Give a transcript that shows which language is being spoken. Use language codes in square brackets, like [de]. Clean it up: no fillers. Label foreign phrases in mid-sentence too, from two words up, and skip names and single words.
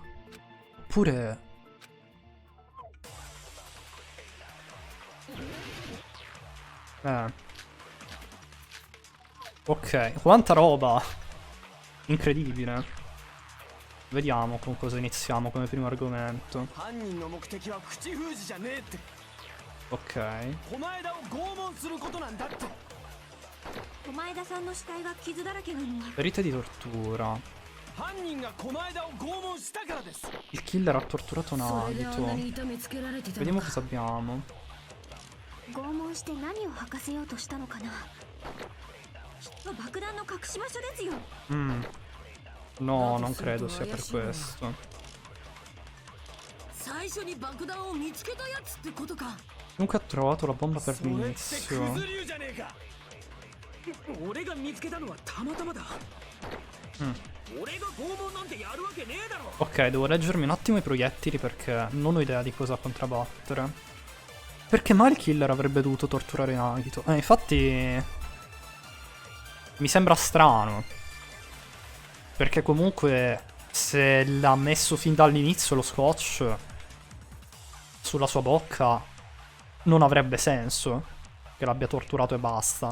[it] Oppure... Ok, quanta roba! Incredibile. Vediamo con cosa iniziamo come primo argomento. Ok. [ja] お前田さんの死体が傷だらけなのは [it] Ferite di tortura. [ja] 犯人がこの間を拷問したからです。 [it] Il killer ha torturato [ja] それであんな [it] Nagito. [ja] に痛めつけられてたの [it] Vediamo [ja] か。 [it] cosa abbiamo. [ja] 拷問して何を吐かせようとしたのかな。きっと爆弾の隠し場所ですよ。 [it] No, non credo sia per questo. [ja] 最初に爆弾を見つけたやつってことか。 [it] Comunque ha trovato la bomba per [ja] それって [it] l'inizio. [ja] クズ流じゃねえか。俺が見つけたのはたまたまだ。俺が拷問なんてやるわけねえだろ。 [it] Ok, devo leggermi un attimo i proiettili perché non ho idea di cosa contrabbattere. Perché mai il killer avrebbe dovuto torturare Nagito? Infatti... Mi sembra strano. Perché comunque se l'ha messo fin dall'inizio lo scotch sulla sua bocca non avrebbe senso che l'abbia torturato e basta.